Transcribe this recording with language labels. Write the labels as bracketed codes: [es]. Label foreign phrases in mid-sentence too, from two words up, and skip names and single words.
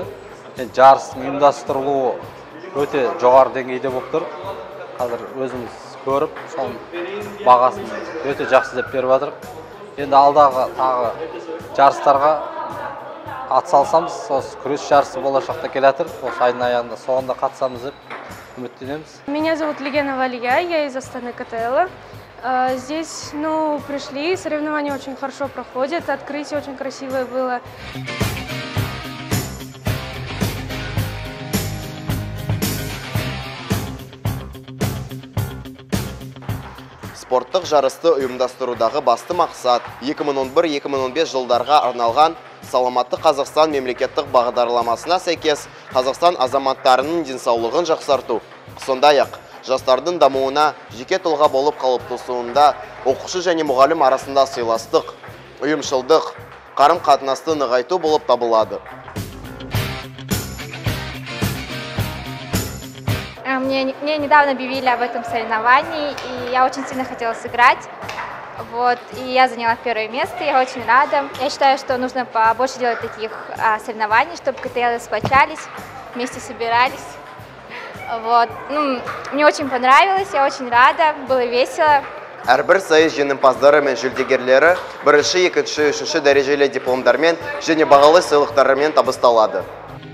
[kk] Жарыстың ұйымдастырылуы өте жоғары деңгейде болып тұр. Қазір өзіміз көріп, соның бағасын өте жақсы деп беріп жатыр. Енді алдағы тағы жарыстарға атсалысамыз. Осы күрес жарысы болашақта келатыр. Осы айдың аяғында соғында қатысамыз деп үміттенеміз. [ru] Меня зовут Легена Валия, я из Астаны КТЭЛа. Здесь, пришли, соревнования очень хорошо проходят, открытие очень красивое было. [kk] Спорттық жарысты ұйымдастырудағы басты мақсат 2011-2015 жылдарға арналған Саламатты Қазақстан мемлекеттік бағдарламасына сәйкес Қазақстан азаматтарының денсаулығын жақсарту. Сондай-ақ, жастардың дамуына жеке тұлға болып қалыптасуында оқушы және мұғалім арасында сыйластық, ұйымшылдық, қарым-қатынасты нығайту болып табылады. [ru] Мне недавно объявили об этом соревновании, и я очень сильно хотела сыграть. И я заняла первое место, я очень рада. Я считаю, что нужно побольше делать таких соревнований, чтобы КТЭЛы сплочались, вместе собирались. Мне очень понравилось, я очень рада, было весело. [kk] Әрбір сайыс жеңімпаздары мен жүлдегерлері бірінші, екінші, үшінші дәрежелі дипломдармен және бағалы сыйлықтарымен табысталады.